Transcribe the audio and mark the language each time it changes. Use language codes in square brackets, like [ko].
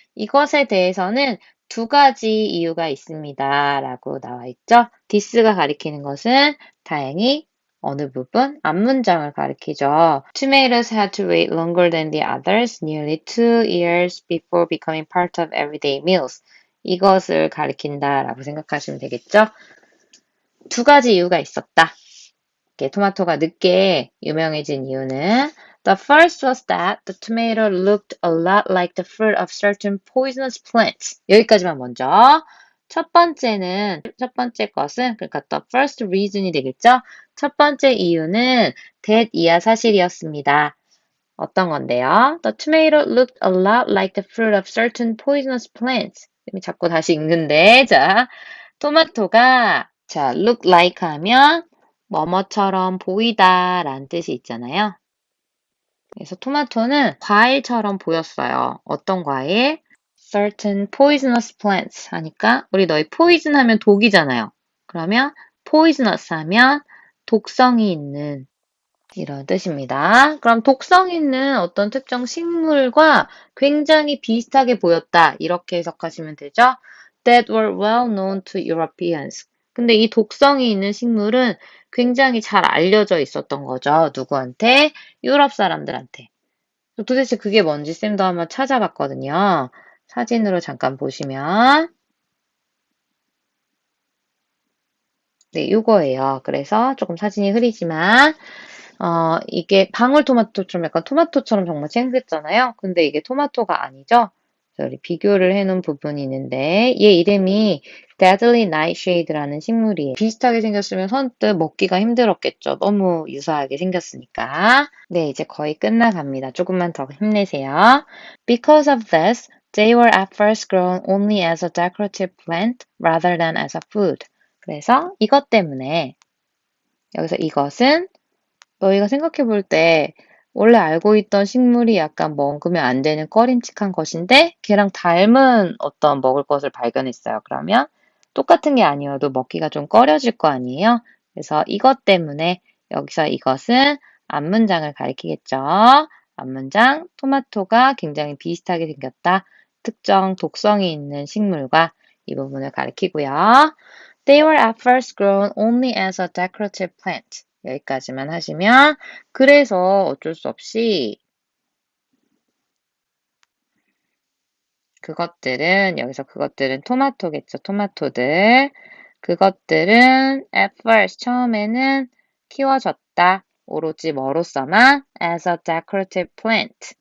[ko] 이것에 대해서는 두 가지 이유가 있습니다. 라고 나와 있죠. this가 가리키는 것은 다행히 어느 부분? 앞문장을 가리키죠. [en] Tomatoes had to wait longer than the others, nearly 2 years before becoming part of everyday meals. [ko] 이것을 가리킨다라고 생각하시면 되겠죠. 두 가지 이유가 있었다. 토마토가 늦게 유명해진 이유는 [en] The first was that the tomato looked a lot like the fruit of certain poisonous plants. [ko] 여기까지만 먼저. 첫 번째 것은, 그러니까 [en] the first reason [ko] 이 되겠죠? 첫 번째 이유는 that 이하 사실이었습니다. 어떤 건데요? [en] The tomato looked a lot like the fruit of certain poisonous plants. [ko] 자꾸 다시 읽는데, 자, 토마토가, 자, look like 하면 뭐뭐처럼 보이다 라는 뜻이 있잖아요. 그래서 토마토는 과일처럼 보였어요. 어떤 과일? [en] Certain poisonous plants [ko] 하니까 우리 너희 poison 하면 독이잖아요. 그러면 poisonous 하면 독성이 있는 이런 뜻입니다. 그럼 독성 있는 어떤 특정 식물과 굉장히 비슷하게 보였다. 이렇게 해석하시면 되죠. [en] That were well known to Europeans. [ko] 근데 이 독성이 있는 식물은 굉장히 잘 알려져 있었던 거죠. 누구한테? 유럽 사람들한테. 도대체 그게 뭔지 쌤도 한번 찾아봤거든요. 사진으로 잠깐 보시면 네, 이거예요. 그래서 조금 사진이 흐리지만 이게 방울토마토처럼 약간 토마토처럼 정말 생겼잖아요. 근데 이게 토마토가 아니죠. 그래서 우리 비교를 해놓은 부분이 있는데 얘 이름이 Deadly Nightshade라는 식물이에요. 비슷하게 생겼으면 선뜻 먹기가 힘들었겠죠. 너무 유사하게 생겼으니까. 네, 이제 거의 끝나갑니다. 조금만 더 힘내세요. [en] Because of this, they were at first grown only as a decorative plant rather than as a food. [ko] 그래서 이것 때문에 여기서 이것은 너희가 생각해 볼 때 원래 알고 있던 식물이 약간 먹으면 안 되는 꺼림칙한 것인데 걔랑 닮은 어떤 먹을 것을 발견했어요. 그러면 똑같은 게 아니어도 먹기가 좀 꺼려질 거 아니에요? 그래서 이것 때문에 여기서 이것은 앞문장을 가리키겠죠. 앞문장 토마토가 굉장히 비슷하게 생겼다. 특정 독성이 있는 식물과 이 부분을 가리키고요. [en] They were at first grown only as a decorative plant. [ko] 여기까지만 하시면 그래서 어쩔 수 없이 여기서 그것들은 토마토겠죠. 토마토들. 그것들은 at first 처음에는 키워졌다. 오로지 뭐로서만 [en] as a decorative plant.